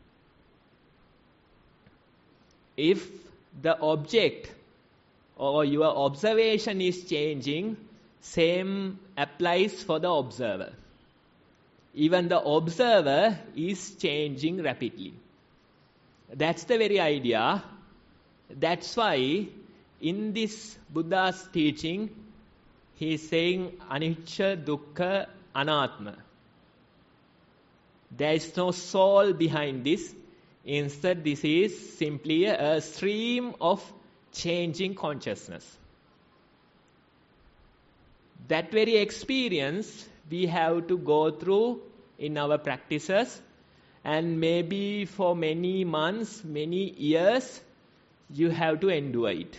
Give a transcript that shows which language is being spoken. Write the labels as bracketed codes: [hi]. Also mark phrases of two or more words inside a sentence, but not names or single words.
[en] If the object or your observation is changing, same applies for the observer. Even the observer is changing rapidly. That's the very idea. That's why in this Buddha's teaching, he is saying [pi] anicca, dukkha, anatma. [en] There is no soul behind this. Instead, this is simply a stream of changing consciousness. That very experience we have to go through in our practices, and maybe for many months, many years, you have to endure it.